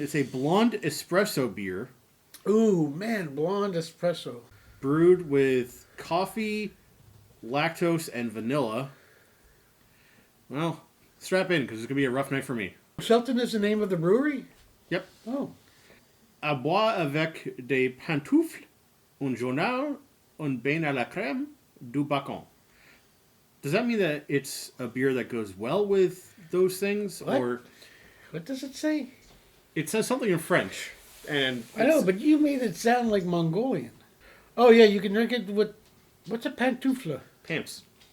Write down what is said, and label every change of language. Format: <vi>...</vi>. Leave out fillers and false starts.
<en>It's a blonde espresso beer Ooh, man, blonde espresso. brewed with coffee, lactose, and vanilla. Well, strap in because it's going to be a rough night for me. Shelton is the name of the brewery? Yep. Oh.</en> <fr>À boire avec des pantoufles, un journal, un bain à la crème, du bacon.</fr> <en>Does that mean that it's a beer that goes well with those things? What? Or What does it say? it says something in French. And I know, but you made it sound like Mongolian. Oh, yeah, you can drink it with... What's a pantoufle? pants.</en>